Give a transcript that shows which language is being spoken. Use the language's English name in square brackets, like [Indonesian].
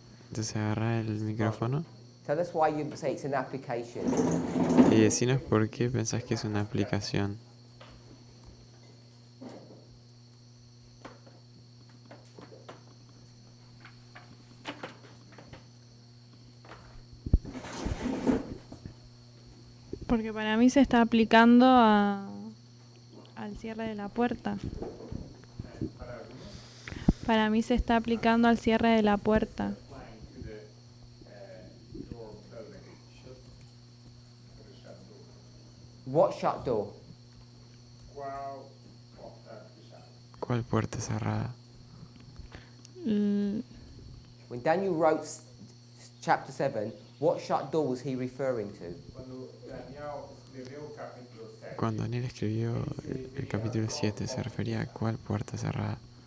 [Spanish] Entonces agarra el micrófono [English] Tell us why you say it's an application. [Spanish] y decinos por qué pensás que es una aplicación. Porque para mí se está aplicando al cierre de la puerta. Para mí se está aplicando al cierre de la puerta. [English] What shut door? [Portuguese] Qual porta fechada? [Spanish] ¿Cuál puerta cerrada? L- [English] When Daniel wrote chapter 7, what shut door was he referring to? [Portuguese] Quando Daniel escreveu o capítulo 7, [Spanish] Cuando Daniel escribió el capítulo 7, ¿se refería a cuál puerta cerrada?